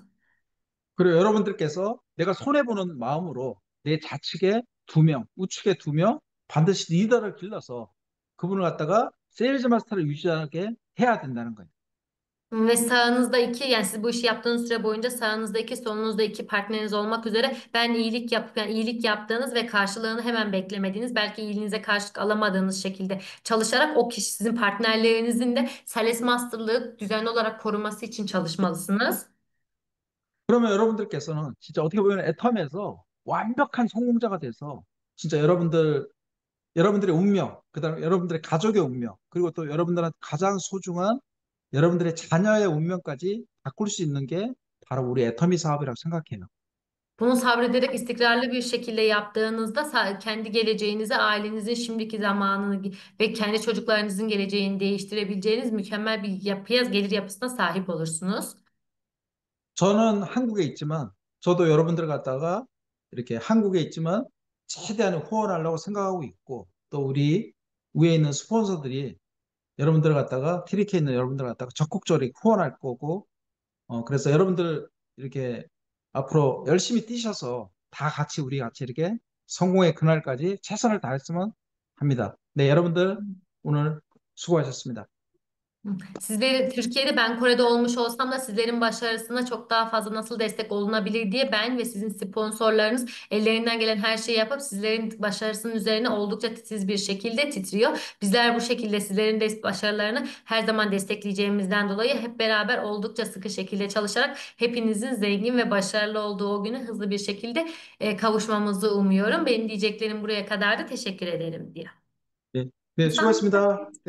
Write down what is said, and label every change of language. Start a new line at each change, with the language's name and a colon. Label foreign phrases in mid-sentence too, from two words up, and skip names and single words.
Korean: 그리고 여러분들께서 내가 손해보는 마음으로 내 좌측에 두 명, 우측에 두 명, 반드시 리더를 길러서 그분을 갖다가 세일즈 마스터를 유지하게 해야 된다는 거예요.
Turkish: Ve sağınızda iki yani siz bu işi yaptığınız süre boyunca sağınızda iki solunuzda iki partneriniz olmak üzere ben iyilik yap yani iyilik yaptığınız ve karşılığını hemen beklemediğiniz belki iyiliğinize karşılık alamadığınız şekilde çalışarak o kişi sizin partnerlerinizin de Sales Master'lığı düzenli olarak koruması için çalışmalısınız.
Korean: 그러면 여러분들께서는 진짜 어떻게 보면 애텀에서 완벽한 성공자가 돼서 진짜 여러분들의 운명, 그다음에 여러분들의 가족의 운명, 그리고 또 여러분들한테 가장 so중한 여러분들의 자녀의 운명까지 바꿀 수 있는 게 바로 우리 애터미 사업이라고 생각해요.
Turkish: Bunu sabrederek istikrarlı bir şekilde yaptığınızda kendi geleceğinizi, ailenizin şimdiki zamanını ve kendi çocuklarınızın geleceğini değiştirebileceğiniz mükemmel bir yapıya, gelir yapısına sahip olursunuz.
Korean: 저는 한국에 있지만 저도 여러분들 갖다가 이렇게 한국에 있지만 최대한 후원하려고 생각하고 있고, 또 우리 위에 있는 스폰서들이 여러분들 갖다가 TDK 있는 여러분들 갖다가 적극적으로 후원할 거고, 그래서 여러분들 이렇게 앞으로 열심히 뛰셔서 다 같이 우리 같이 이렇게 성공의 그날까지 최선을 다했으면 합니다. 네, 여러분들 오늘 수고하셨습니다.
Turkish: Sizleri Türkiye'de, ben Kore'de olmuş olsam da sizlerin başarısına çok daha fazla nasıl destek olunabilir diye ben ve sizin sponsorlarınız ellerinden gelen her şeyi yapıp sizlerin başarısının üzerine oldukça titiz bir şekilde titriyor. Bizler bu şekilde sizlerin de başarılarını her zaman destekleyeceğimizden dolayı hep beraber oldukça sıkı şekilde çalışarak hepinizin zengin ve başarılı olduğu o güne hızlı bir şekilde kavuşmamızı umuyorum. Benim diyeceklerim buraya kadardı. Teşekkür ederim diye.
Korean: 네, 네,
Turkish: Tamam.
Korean: 수고하셨습니다. 네.